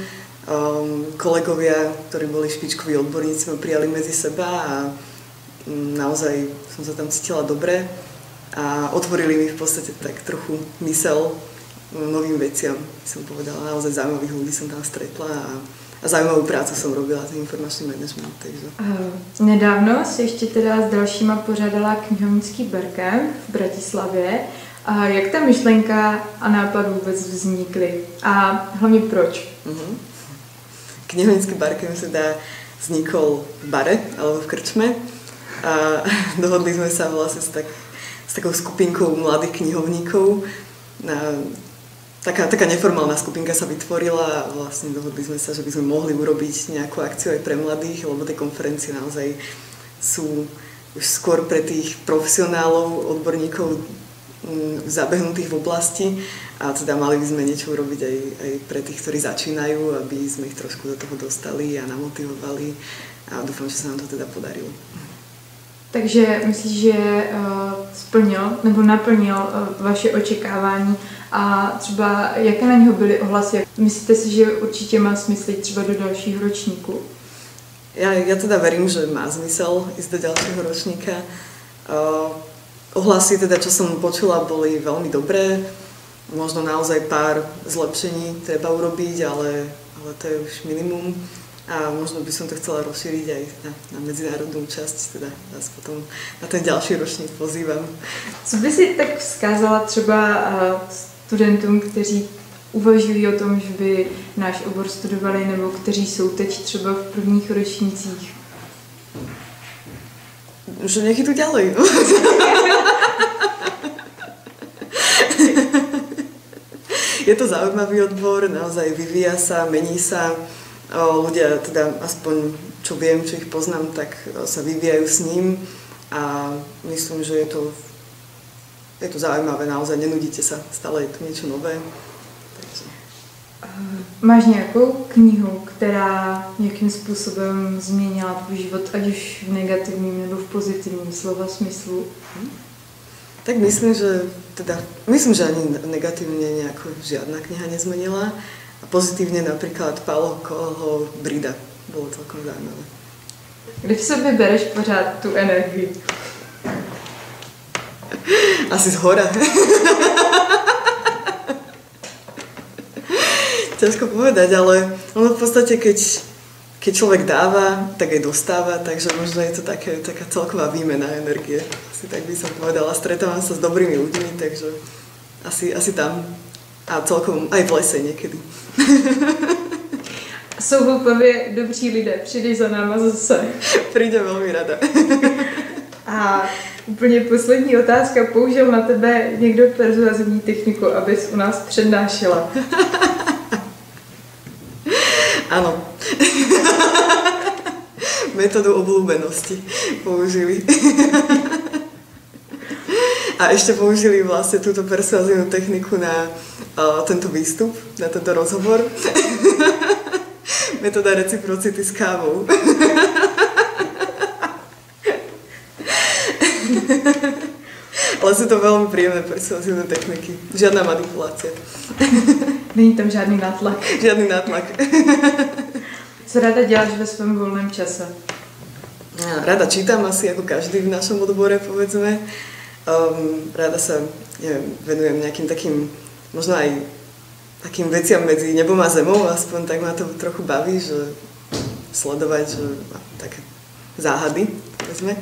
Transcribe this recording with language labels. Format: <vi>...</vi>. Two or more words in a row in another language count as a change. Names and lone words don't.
<sk>Kolegovia, ktorí boli špičkoví odborníci, ma prijali medzi seba a naozaj som sa tam cítila dobre a otvorili mi v podstate tak trochu myseľ novým veciam, som povedala. Naozaj zaujímavých ľudí som tam stretla a zaujímavou prácu som robila, ten informačný management. Takže.</sk> <cs>Nedávno si ještě teda s dalšíma pořádala knihovnický Berkem v Bratislavě. A jak ta myšlenka a nápad vůbec vznikly? A hlavně proč?</cs> <sk>Knihovnický Barkem teda vznikol v bare alebo v krčme a dohodli sme sa vlastne s takou skupinkou mladých knihovníkov. Taká neformálna skupinka sa vytvorila a vlastne dohodli sme sa, že by sme mohli urobiť nejakú akciu aj pre mladých, lebo tie konferencie naozaj sú už skôr pre tých profesionálov, odborníkov zabehnutých v oblasti a teda mali by sme niečo urobiť aj pre tých, ktorí začínajú, aby sme ich trošku do toho dostali a namotivovali a dúfam, že sa nám to teda podarilo.</sk> <cs>Takže myslíš, že splnil nebo naplnil vaše očekávání a třeba jaké na něho byly ohlasy? Myslíte si, že určitě má smysl třeba do dalšího ročníku?</cs> <sk>Ja teda verím, že má zmysel ísť do ďalšieho ročníka. Ohlasy, teda, čo som počula, boli veľmi dobré. Možno naozaj pár zlepšení treba urobiť, ale to je už minimum. A možno by som to chcela rozšíriť aj na medzinárodnú časť, teda vás potom na ten ďalší ročník pozývam.</sk> <cs>Co by si tak vzkázala třeba studentům, kteří uvažují o tom, že by náš obor studovali, nebo kteří jsou teď třeba v prvních ročnících?</cs> <sk>Že nech idú ďalej. Je to zaujímavý odbor, naozaj vyvíja sa, mení sa. Ľudia, teda aspoň čo viem, čo ich poznám, tak sa vyvíjajú s ním a myslím, že je to zaujímavé, naozaj nenudíte sa, stále je tu niečo nové. Takže. Máš nějakou knihu, která nějakým způsobem změnila tvůj život, ať už v negativním nebo v pozitivním slova smyslu? Tak myslím, že ani negatívne nejako žiadna kniha nezmenila. A pozitívne napríklad Paulo Coelho Brida. Bolo celkom zaujímavé.</sk> <cs>Kde v sobě bereš pořád tu energii?</cs> <sk>Asi z hora. Ťažko povedať, ale ono v podstate, keď keď človek dáva, tak aj dostáva, takže možno je to taká celková výmena energie. Asi tak by som povedala. Stretávam sa s dobrými ľuďmi, takže asi tam. A celkom aj v lese niekedy.</sk> <cs>Jsou v Opavě dobří lidé, přijdeš za náma zase.</cs> <sk>Príde veľmi rada.</sk> <cs>A úplně poslední otázka, použil na tebe někdo persuazivní techniku, abys u nás přednášela?</cs> <sk>Áno. Metódu obľúbenosti použili. A ešte použili vlastne túto persuazívnu techniku na tento výstup, na tento rozhovor. Metóda reciprocity s kávou. Ale sú to veľmi príjemné persuazívne techniky. Žiadna manipulácia.</sk> <cs>Není tam žádný nátlak.</cs> <sk>Žiadny nátlak.</sk> <cs>Co ráda děláš ve svém volném čase?</cs> <sk>Rada čítam asi ako každý v našom odbore, povedzme. Rada sa, venujem nejakým takým, možno aj takým veciam medzi nebom a zemou, aspoň tak ma to trochu baví, že sledovať, že také záhady, povedzme.</sk>